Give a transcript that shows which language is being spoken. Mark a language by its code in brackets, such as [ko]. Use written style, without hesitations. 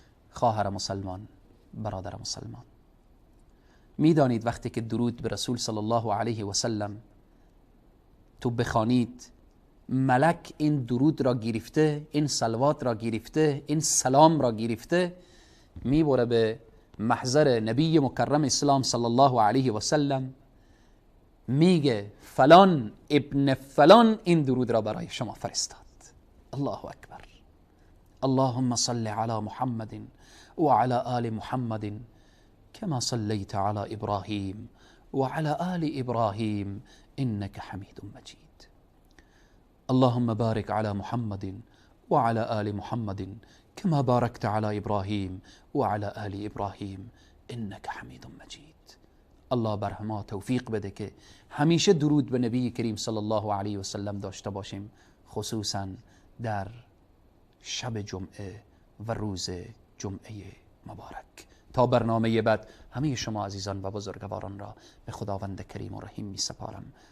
[fa] خواهر مسلمان، برادر مسلمان، میدانید وقتی که درود به رسول صلی الله علیه و سلم تو بخوانید، ملک این درود را گرفته، این صلوات را گرفته، این سلام را گرفته، میبره به محضر نبی مکرم اسلام صلی الله علیه و سلم، میگه فلان ابن فلان این درود را برای شما فرستاد. الله اکبر. [ar] اللهم صل علی محمد وعلى آل محمد كما صليت على إبراهيم وعلى آل إبراهيم إنك حميد مجيد. اللهم بارك على محمد وعلى آل محمد كما باركت على إبراهيم وعلى آل إبراهيم إنك حميد مجيد. [fa] الله بر ما توفیق بده که همیشه درود به نبی کریم صلی الله علیه و سلم داشته باشیم، خصوصا در شب جمعه و روز جمعه مبارک. تا برنامه بعد همه شما عزیزان و بزرگواران را به خداوند کریم و رحیم می سپارم.